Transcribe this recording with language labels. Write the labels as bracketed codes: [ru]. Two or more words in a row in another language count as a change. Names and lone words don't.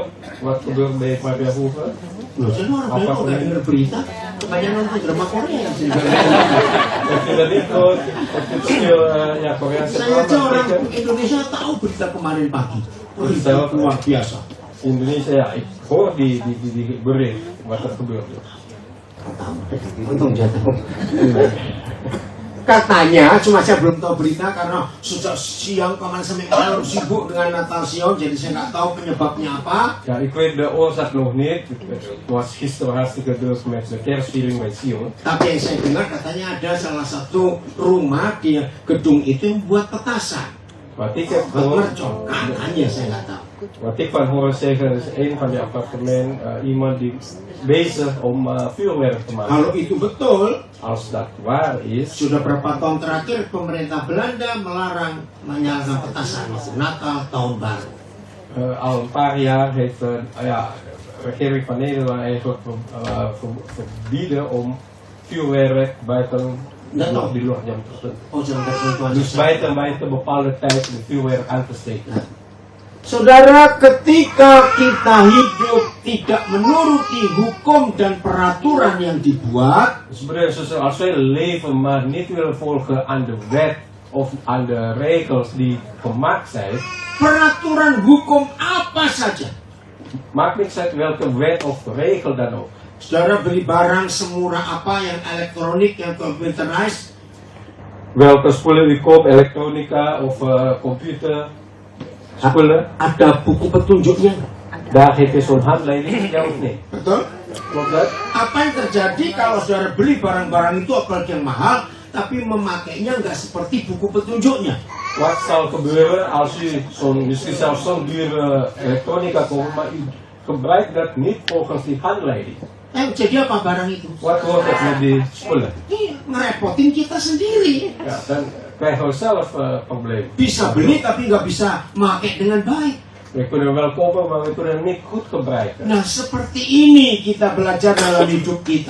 [nl] Wat gebeurt bij Marienhoven? [id] Loh, saya orang Belanda kok nggak dengar berita. Kebanyakan nonton drama Korea yang sini. [nl] Heeft u dat niet gehoord? Heeft u veel Koreaanse [id] Saya aja [nl] drama [id] orang [nl] gekeken? [id] Indonesia tahu berita kemarin pagi. Berita [nl] Vertel. [id] luar biasa. Indonesia, [nl] ja, ik hoor die bericht wat er gebeurt. [id] Untung dia tahu. Katanya, cuma saya belum tahu berita karena sejak siang kemarin sampai malam sibuk dengan Natal Sion, jadi saya nggak tahu penyebabnya apa. [nl] Ja, ik weet de oorzaak nog niet. Het was gisteren hartstikke druk met de kerstviering met Sion. [id] Tapi yang saya dengar katanya ada salah satu rumah di gedung itu yang buat petasan, [nl] Wat ik heb [id] buat [nl] gehoord, [id] mercon. Katanya saya nggak tahu. [nl] wat ik van horen zeggen, is een van die appartementen iemand die bezig om vuurwerk te maken. [id] Kalau itu betul, [nl] Als dat waar is, [id] sudah berapa tahun terakhir pemerintah Belanda melarang menyalakan petasan Natal tahun baru. [nl] al een paar jaar heeft regering van Nederland eigenlijk verbieden om vuurwerk buiten [id] di luar jam tertentu. Oh, jam tertentu aja. [nl] Dus buiten bepaalde tijd de vuurwerk aan te steken. [id] Saudara, ketika kita hidup tidak menuruti hukum dan peraturan yang dibuat, [nl] Dus broeders en zusters, als wij leven maar niet willen volgen aan de wet of aan de regels die gemaakt zijn, [id] peraturan hukum apa saja. [nl] maakt niks uit welke wet of regel dan ook. [id] Saudara beli barang semurah apa yang elektronik, yang computerized, [nl] Welke spullen u koopt, elektronica of computer spullen, [id] ada buku petunjuknya. [nl] daar heeft u zo'n handleiding, ja of nee? [id] Betul? [nl] Klopt dat? [id] Apa yang terjadi kalau saudara beli barang-barang itu apalagi yang mahal, tapi memakainya nggak seperti buku petunjuknya? [nl] Wat zal gebeuren als u misschien zelfs zo'n dure elektronica koopt, maar u gebruikt dat niet volgens die handleiding? [id] Jadi apa barang itu? [nl] Wat wordt het met die spullen? [id] Ini ngerepotin kita sendiri. [nl] Ja, dan krijgen we zelf problemen. [id] Bisa beli tapi nggak bisa pakai dengan baik. [nl] We kunnen wel kopen, maar we kunnen het niet goed gebruiken. [id] Nah, seperti ini kita belajar dalam hidup kita.